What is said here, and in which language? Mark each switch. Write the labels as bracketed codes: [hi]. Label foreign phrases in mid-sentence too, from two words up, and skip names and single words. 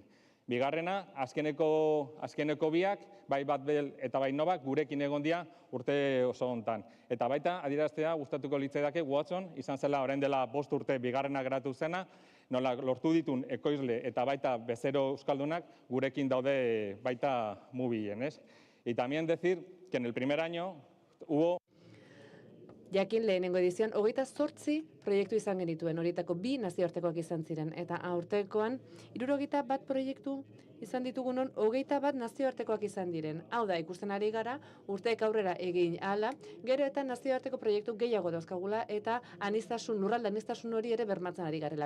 [eu] Bigarrena, azkeneko biak, bai Batbel eta bai Novak, gurekin egon dira urte oso hontan. Eta baita, adieraztea gustatuko litzaidake Watson, izan zela orain dela 5 urte bigarrena geratu zena, nola lortu ditun ekoizle eta baita bezero euskaldunak gurekin daude baita mobilen, ez? [es] Y también decir que en el primer año hubo [eu] Jakin lehenengo edizioan, 28 proiektu izan genituen, horietako 2 nazioartekoak izan ziren. Eta aurtekoan, 61 proiektu izan ditugu non, 21 nazioartekoak izan diren. Hau da, ikusten ari gara, urteek aurrera egin ahala, gero eta nazioarteko proiektu gehiago dauzkagula, eta lurralde aniztasun hori ere bermatzen ari garela.